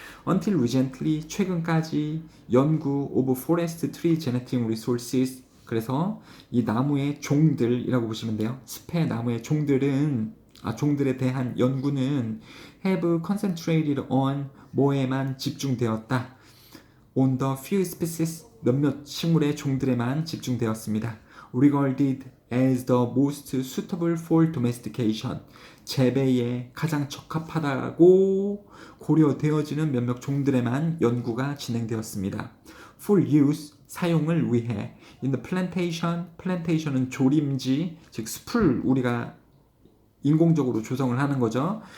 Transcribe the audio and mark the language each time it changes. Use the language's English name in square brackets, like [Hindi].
[English] Until recently, [Korean] 최근까지 연구 [English] of forest tree genetic resources, [Korean] 그래서 이 나무의 종들이라고 보시면 돼요. 숲의 나무의 종들에 대한 연구는 [English] have concentrated on [Korean] 뭐에만 집중되었다. [English] On the few species, [Korean] 몇몇 식물의 종들에만 집중되었습니다. [English] regarded as the most suitable for domestication. [Korean] 재배에 가장 적합하다고 고려되어지는 몇몇 종들에만 연구가 진행되었습니다. [English] For use, [Korean] 사용을 위해. [English] In the plantation, [Korean] plantation은 조림지, 즉 숲을 우리가 인공적으로 조성을 하는 거죠.